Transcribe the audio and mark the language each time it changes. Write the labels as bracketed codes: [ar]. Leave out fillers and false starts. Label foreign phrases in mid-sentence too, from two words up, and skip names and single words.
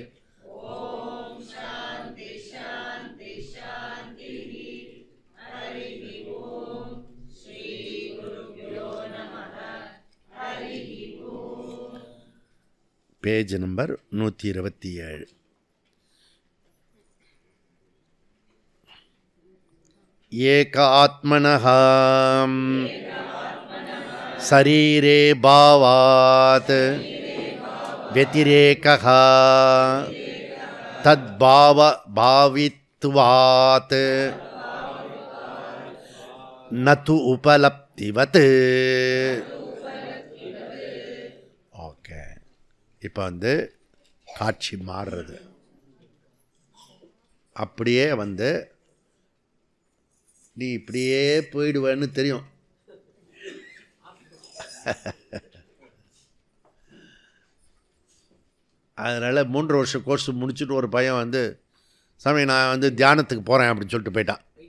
[ta] பேஜ் நம்பர் 127. [sa] एक आत्मनः शरीरे भावात् व्यतिरेकः तद्भाव भावित्वात् न तु उपलब्धिवत्. [ta] ஓகே, இப்போ வந்து காட்சி மாறுறது. அப்படியே வந்து நீ இப்படியே போயிடுவேன்னு தெரியும். அதனால் 3 வருஷ கோர்ஸ் முடிச்சுட்டு ஒரு பையன் வந்து சாமி நான் வந்து தியானத்துக்கு போகிறேன் அப்படின்னு சொல்லிட்டு போயிட்டான்.